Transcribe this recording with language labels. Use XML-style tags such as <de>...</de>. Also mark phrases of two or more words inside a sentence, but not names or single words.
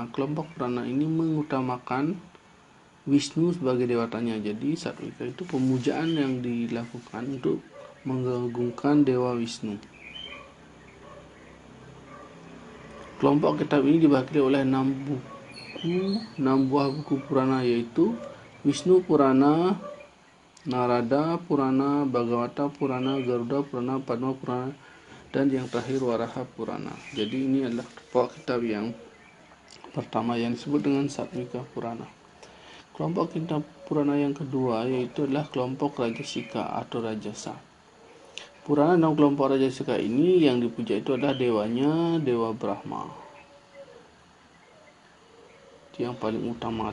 <id>Kelompok Purana ini mengutamakan Wisnu sebagai dewatanya. Jadi Satwika itu pemujaan yang dilakukan untuk mengagungkan Dewa Wisnu. Kelompok kitab ini dibagi oleh 6 buah buku Purana, yaitu Wisnu Purana, Narada Purana, Bhagavata Purana, Garuda Purana, Padma Purana, dan yang terakhir Waraha Purana. Jadi ini adalah kelompok kitab yang pertama yang disebut dengan Satwika Purana. Kelompok kitab Purana yang kedua yaitu adalah kelompok Rajasika atau Rajasa. Purana dalam kelompok Rajasika ini yang dipuja itu adalah dewanya Dewa Brahma, yang paling utama.</id>